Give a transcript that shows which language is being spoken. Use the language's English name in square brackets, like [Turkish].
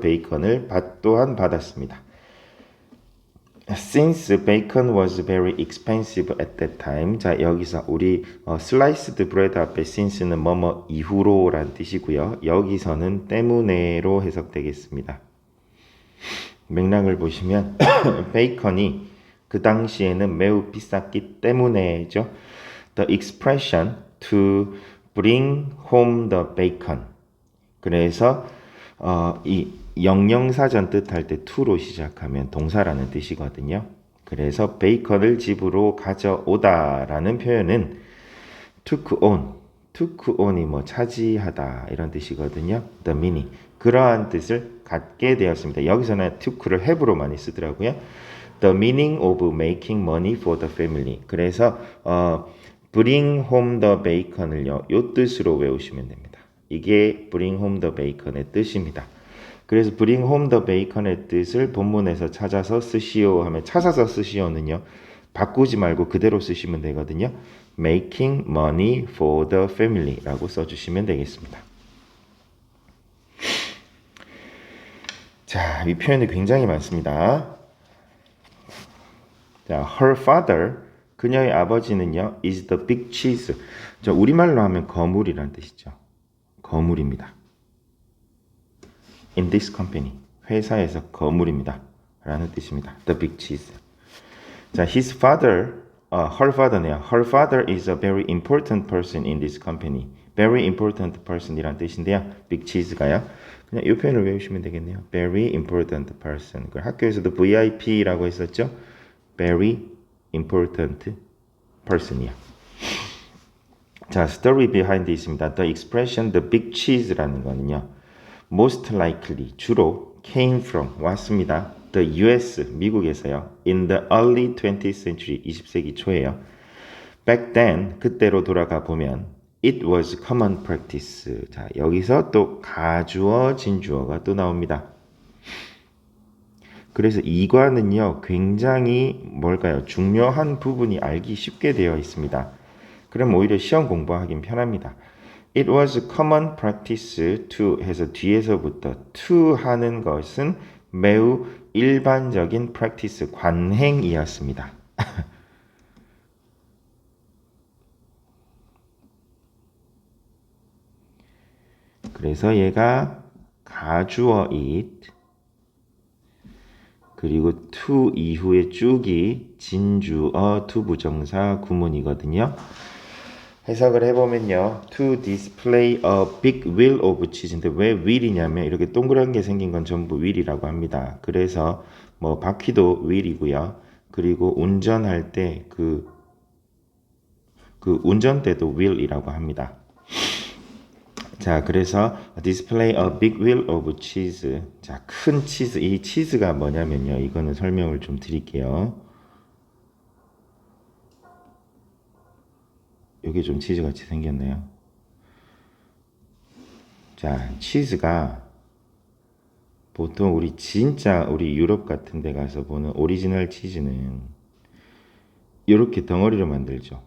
[Korean] bacon을 또한 받았습니다. [English] Since bacon was very expensive at that time. [Korean] 자, 여기서 우리 sliced bread 앞에 since는 뭐뭐 이후로란 뜻이고요. 여기서는 때문에로 해석되겠습니다. 맥락을 보시면 베이컨이 그 당시에는 매우 비쌌기 때문에죠. [English] The expression to bring home the bacon. [Korean] 그래서 이 영영사전 뜻할 때 to로 시작하면 동사라는 뜻이거든요. 그래서 베이컨을 집으로 가져오다라는 표현은 took on이 뭐 차지하다 이런 뜻이거든요. the meaning 그러한 뜻을 갖게 되었습니다. 여기서는 took를 have로 많이 쓰더라고요. [English] the meaning of making money for the family. [Korean] 그래서 bring home the bacon을요, 요 뜻으로 외우시면 됩니다. 이게 bring home the bacon의 뜻입니다. 그래서 bring home the bacon의 뜻을 본문에서 찾아서 쓰시오 하면 찾아서 쓰시오는요. 바꾸지 말고 그대로 쓰시면 되거든요. [English] making money for the family라고 써주시면 되겠습니다. [Korean] 자, 이 표현이 굉장히 많습니다. [English] 자, her father, 그녀의 아버지는요, is the big cheese. [Korean] 저 우리말로 하면 거물이라는 뜻이죠. 거물입니다. In this company, 회사에서 거물입니다. [English] 라는 뜻입니다. The big cheese. 자, his father, her father네요. Her father is a very important person in this company. Very important person이란 뜻인데요. big cheese가요. [Korean] 그냥 이 표현을 외우시면 되겠네요. [English] Very important person. 학교에서도 VIP라고 했었죠. Very important person이요. [Korean] 자, story behind 있습니다. [English] The expression the big cheese라는 거는요. most likely 주로 came from 왔습니다. The US 미국에서요. In the early 20th century 20세기 초에요. Back then 그때로 돌아가 보면 it was common practice. [Korean] 자, 여기서 또 가주어 진주어가 또 나옵니다. 그래서 이과는요. 굉장히 뭘까요? 중요한 부분이 알기 쉽게 되어 있습니다. 그럼 오히려 시험 공부하긴 편합니다. It was common practice to 해서 뒤에서부터 to 하는 것은 매우 일반적인 practice, 관행이었습니다. 그래서 얘가 가주어 it 그리고 to 이후에 쭉이 진주어 to 부정사 구문이거든요. 해석을 해보면요. [English] To display a big wheel of cheese인데 왜 wheel이냐면 이렇게 동그란 게 생긴 건 전부 wheel이라고 합니다. [Korean] 그래서 뭐 바퀴도 wheel이고요. 그리고 운전할 때 그 운전대도 wheel이라고 합니다. [English] 자, 그래서 display a big wheel of cheese. [Korean] 자, 큰 치즈. 이 치즈가 뭐냐면요. 이거는 설명을 좀 드릴게요. 이게 좀 치즈같이 생겼네요. 자, 치즈가 보통 우리 유럽 같은 데 가서 보는 오리지널 치즈는 이렇게 덩어리로 만들죠.